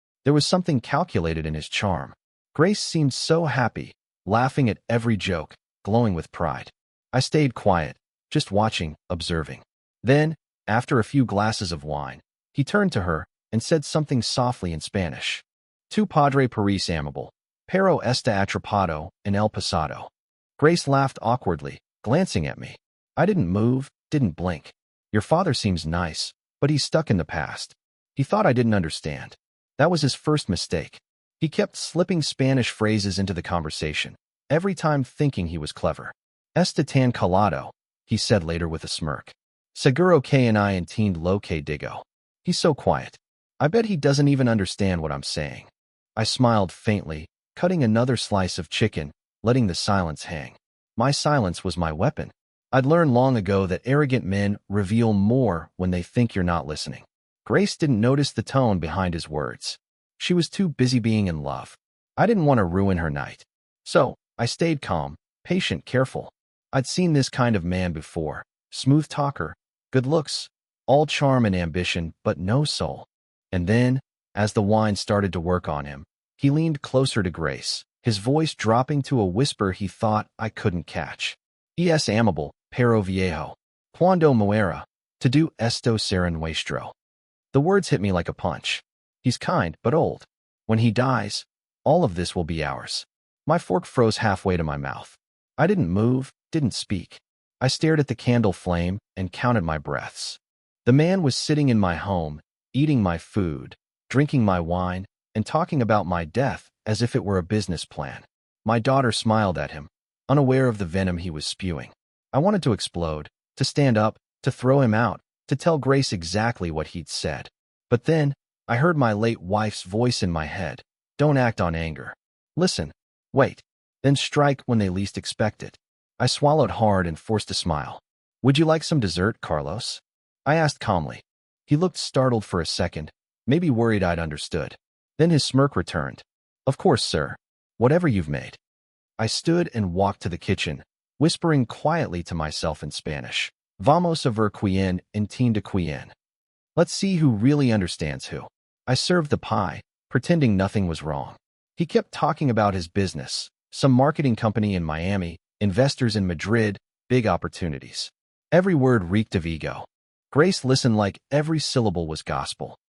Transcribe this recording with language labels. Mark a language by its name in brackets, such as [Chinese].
[English] There was something calculated in his charm. Grace seemed so happy, laughing at every joke, glowing with pride. I stayed quiet, just watching, observing. Then, after a few glasses of wine, he turned to her and said something softly in Spanish. [Spanish] "Tu padre parece amable, pero está atrapado en el pasado." [English] Grace laughed awkwardly, glancing at me. I didn't move, didn't blink. "Your father seems nice, but he's stuck in the past." He thought I didn't understand. That was his first mistake. He kept slipping Spanish phrases into the conversation, every time thinking he was clever. [Spanish] "Está tan calado," [English] he said later with a smirk. [Spanish] "Seguro que no entiende lo que digo." [English] He's so quiet. I bet he doesn't even understand what I'm saying. I smiled faintly, cutting another slice of chicken, letting the silence hang. My silence was my weapon. I'd learned long ago that arrogant men reveal more when they think you're not listening. Grace didn't notice the tone behind his words. She was too busy being in love. I didn't want to ruin her night. So, I stayed calm, patient, careful. I'd seen this kind of man before. Smooth talker, good looks, all charm and ambition, but no soul. And then, as the wine started to work on him, he leaned closer to Grace, his voice dropping to a whisper he thought I couldn't catch. [Spanish] "Es amable, pero viejo. Cuando muera, todo esto será nuestro." [English] The words hit me like a punch. He's kind, but old. When he dies, all of this will be ours. My fork froze halfway to my mouth. I didn't move, didn't speak. I stared at the candle flame and counted my breaths. The man was sitting in my home, eating my food, drinking my wine, and talking about my death as if it were a business plan. My daughter smiled at him, unaware of the venom he was spewing. I wanted to explode, to stand up, to throw him out, to tell Grace exactly what he'd said. But then, I heard my late wife's voice in my head. "Don't act on anger. Listen. Wait. Then strike when they least expect it." I swallowed hard and forced a smile. "Would you like some dessert, Carlos?" I asked calmly. He looked startled for a second, maybe worried I'd understood. Then his smirk returned. "Of course, sir. Whatever you've made." I stood and walked to the kitchen, whispering quietly to myself in Spanish. [Spanish] "Vamos a ver quién entiende quién." [English] Let's see who really understands who. I served the pie, pretending nothing was wrong. He kept talking about his business, some marketing company in Miami, investors in Madrid, big opportunities. Every word reeked of ego. Grace listened like every syllable was gospel.